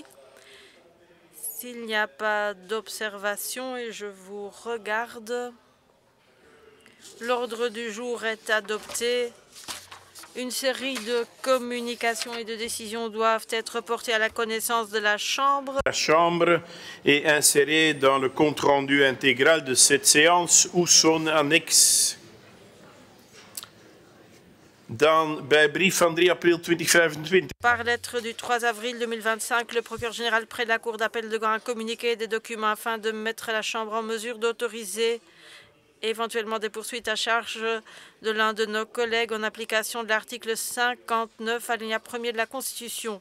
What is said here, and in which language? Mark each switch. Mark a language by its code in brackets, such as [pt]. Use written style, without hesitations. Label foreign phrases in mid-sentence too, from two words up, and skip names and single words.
[fr] S'il n'y a pas d'observation et je vous regarde, l'ordre du jour est adopté. Une série de communications et de décisions doivent être portées à la connaissance de la Chambre. La Chambre est insérée dans le compte-rendu intégral de cette séance ou son annexe. [nl] Bij brief van 3 april 2025. [fr] Par lettre du 3 avril 2025, le procureur général près de la Cour d'appel de Gand a communiqué des documents afin de mettre la Chambre en mesure d'autoriser éventuellement des poursuites à charge de l'un de nos collègues en application de l'article 59, alinéa 1er de la Constitution.